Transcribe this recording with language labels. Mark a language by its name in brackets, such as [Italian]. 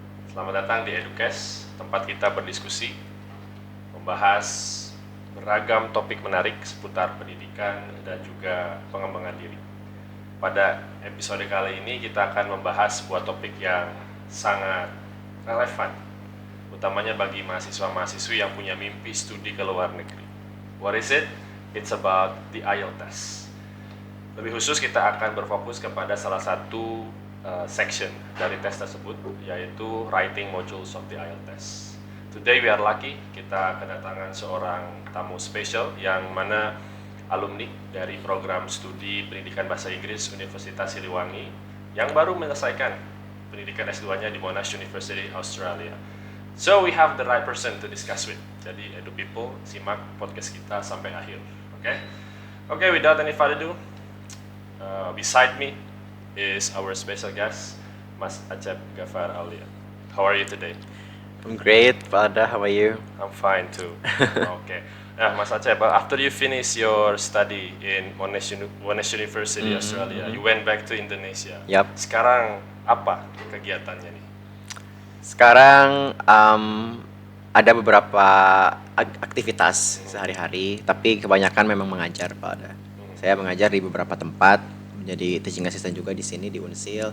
[Indonesian] Selamat datang di Educast, tempat kita berdiskusi, membahas beragam topik menarik seputar pendidikan dan juga pengembangan diri. Pada episode kali ini kita akan membahas sebuah topik yang sangat relevan, utamanya bagi mahasiswa-mahasiswi yang punya mimpi studi ke luar negeri. [English] What is it? It's about the IELTS test. [Indonesian] Lebih khusus kita akan berfokus kepada salah satu section dari tes tersebut, yaitu [English] writing modules of the IELTS test. Today we are lucky, [Indonesian] kita kedatangan seorang tamu spesial yang mana alumni dari program studi pendidikan bahasa Inggris Universitas Siliwangi yang baru menyelesaikan pendidikan S2-nya di Monash University, Australia. [English] So we have the right person to discuss with. [Indonesian] Jadi Edu People, simak podcast kita sampai akhir. [English] Okay, without any further ado, beside me is our special guest, Mas Acep Ghaffar Aulia. How are you today? I'm great, Pada. How are you? I'm fine too. Okay. Nah, Mas Acep, after you finish your study in Monash University, Australia, you went back to Indonesia. Yup. [Indonesian] Sekarang apa kegiatannya nih? Sekarang ada beberapa aktivitas sehari-hari, tapi kebanyakan memang mengajar, Pada. Saya mengajar di beberapa tempat, menjadi teaching assistant juga di sini di Unsil.